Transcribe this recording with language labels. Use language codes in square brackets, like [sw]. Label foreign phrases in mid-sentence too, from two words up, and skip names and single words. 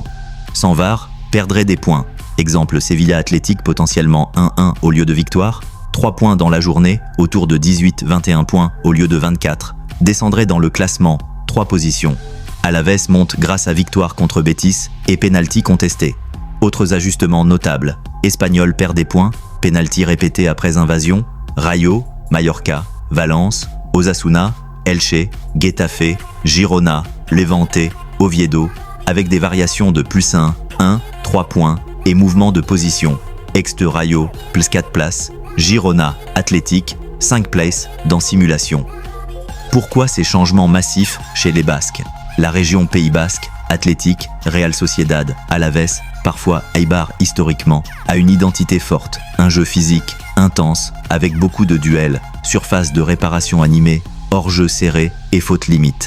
[fr] Sans VAR, perdrait des points. Exemple Sevilla Athletic potentiellement 1-1 au lieu de victoire, 3 points dans la journée, autour de 18-21 points au lieu de 24, descendrait dans le classement, 3 positions. Alaves monte grâce à victoire contre Betis et pénalty contesté. Autres ajustements notables, Espanyol perd des points, pénalty répété après invasion, Rayo, Mallorca, Valence, Osasuna, Elche, Getafe, Girona, Levante, Oviedo, avec des variations de +1, 1, 3 points et mouvement de position. Ex de Rayo, +4 places, Girona, Athletic, 5 places dans simulation. Pourquoi ces changements massifs chez les Basques? La région Pays Basque, Athletic, Real Sociedad, Alaves, parfois Eibar historiquement, a une identité forte, un jeu physique, intense, avec beaucoup de duels, surface de réparation animée, hors-jeu serré et faute limite.